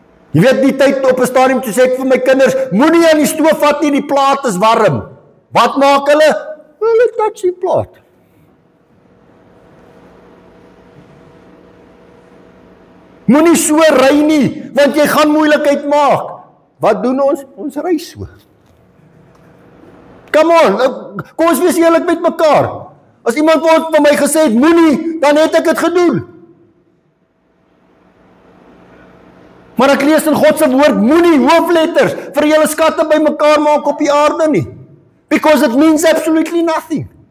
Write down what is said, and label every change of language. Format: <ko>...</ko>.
<af>Jy weet die tyd op 'n stadium toe sê ek vir my kinders, moenie aan die stoof vat nie, die plaat is warm. Wat maak hulle? Hulle touch die plaat. Moenie so ry nie, want jy gaan moeilikheid maak. Wat doen ons? Ons ry so.</af> <en>Come on,</en> <af>kom ons wees eerlik met mekaar. As iemand vir my gesê het, moenie, dan het ek dit gedoen. Maar ek lees in God se woord, moenie hoofletters vir julle skatte bymekaar maak op die aarde nie.</af> <en>Because it means absolutely nothing.</en>